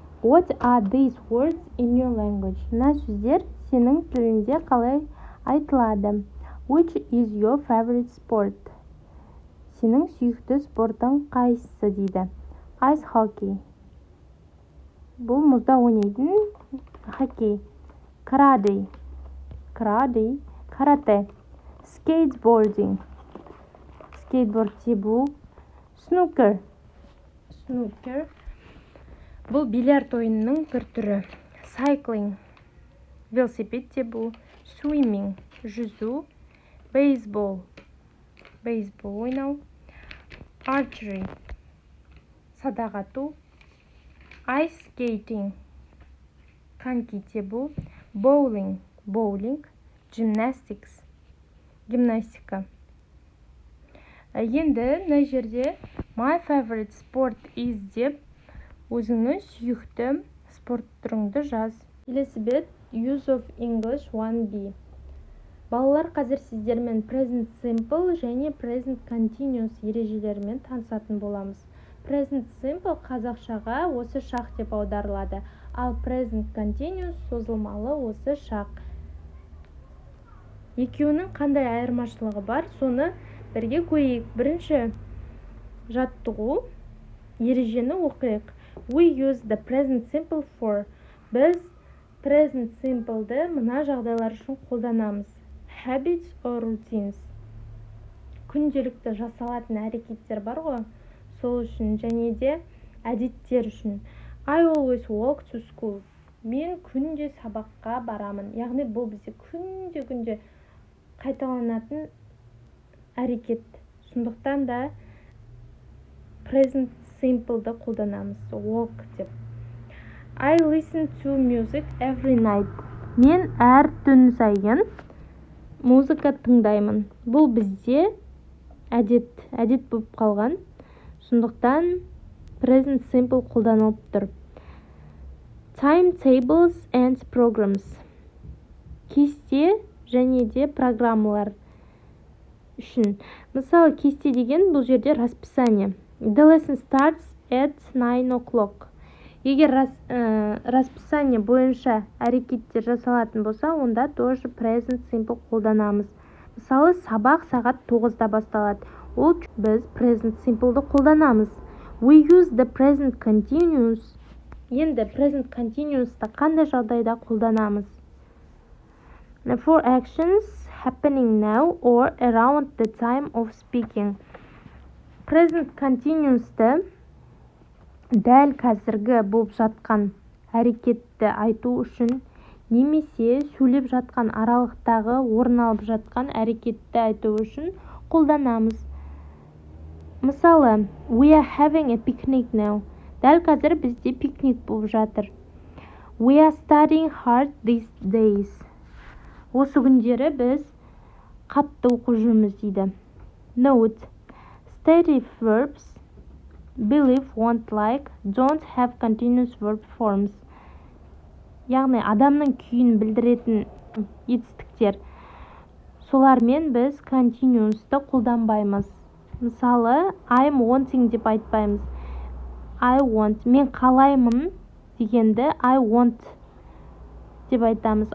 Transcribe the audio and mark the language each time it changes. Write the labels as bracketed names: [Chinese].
[English] What are these words in your language? [Kazakh] Мына сөздер сенің тілінде қалай айтылады? [English] Which is your favorite sport? [Kazakh] Сенің сүйікті спортың қайсысы дейді. [English] Ice hockey. [Kazakh] Бұл мұзда ойнайтын хоккей. Karate. [English] Karate. Skateboarding. [Kazakh] Skateboard тебу. [English] Snooker. [Kazakh] Бұл бильярд ойынының бір түрі. Cycling. Велосипед тебу. Swimming. Жүзу. Baseball ойнау. Archery. Садақ ату. Ice skating. Коньки тебу. Bowling. Гимнастика. Енді мына жерде [English] my favorite sport is [Kazakh] деп өзіңіз сүйікті спорт түріңді жаз. Келесі бет use of English 1B. Балалар, қазір сіздермен present simple және present continuous ережелерімен танысатын боламыз. Present simple қазақшаға осы шақ деп аударылады, ал present continuous созылмалы осы шақ. Екеуінің қандай айырмашылығы бар, соны бірге көрейік. Бірінші жаттығу ережені оқиық. [English] We use the present simple for. [Kazakh] Біз present simple'ды мына жағдайлар үшін қолданамыз. [English] Habits or routines. [Kazakh] Күнделікті жасалатын әрекеттер бар ғой, сол үшін және де әдеттер үшін. [English] I always walk to school. [Kazakh] Мен күнде сабаққа барамын. Яғни бұл бізде күнде қайталанатын әрекет. Сондықтан да present simple'ды қолданамыз. Walk деп. [English] I listen to music every night. [Kazakh] Мен әр түн сайын музыка тыңдаймын. Бұл бізде әдет болып қалған. Сондықтан present simple қолданылып тұр. Timetables and programs. Кесте және де программалар үшін. Мысалы, кесте деген бұл жерде расписание. [English] The lesson starts at 9 o'clock. [Kazakh] Егер расписание бойынша әрекеттер жасалатын болса, онда тоже present simple қолданамыз. Мысалы, сабақ сағат 9-да басталады. Ол біз present simple'ды қолданамыз. [English] We use the present continuous. [Kazakh] Енді present continuous'та қандай жағдайда қолданамыз? [English] For actions happening now or around the time of speaking. [Kazakh] Present continuous'ты дәл қазіргі болып жатқан әрекетті айту үшін немесе сөйлеп жатқан аралықтағы орын алып жатқан әрекетті айту үшін қолданамыз. [English] Мысалы, we are having a picnic now. [Kazakh] Дәл қазір бізде пикник болып жатыр. [English] We are studying hard these days. [Kazakh] Осы күндері біз қатты оқып жүрміз дейді. [English] Note: stative verbs believe, want, like don't have continuous verb forms. [Kazakh] Яғни адамның күйін білдіретін етістіктер. Солармен біз continuous'ты қолданбаймыз. Мысалы, [English] I'm wanting [Kazakh] деп айтпаймыз. [English] I want, [Kazakh] мен қалаймын дегенді I want деп айтамыз.